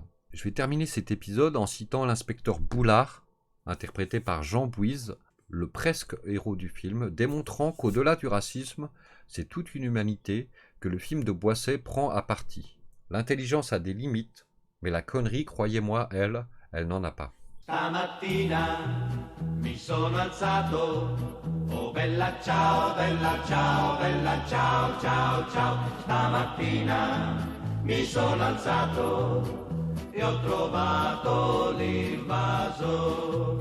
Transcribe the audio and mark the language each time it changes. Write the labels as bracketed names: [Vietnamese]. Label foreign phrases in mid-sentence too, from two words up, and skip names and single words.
[French] Je vais terminer cet épisode en citant l'inspecteur Boulard, interprété par Jean Bouise, le presque héros du film, démontrant qu'au-delà du racisme, c'est toute une humanité que le film de Boisset prend à partie. L'intelligence a des limites, mais la connerie, croyez-moi, elle n'en a pas. [Italian] Stamattina mi sono alzato, oh bella ciao, bella ciao, bella ciao, ciao, ciao. Stamattina mi sono alzato e ho trovato l'invaso.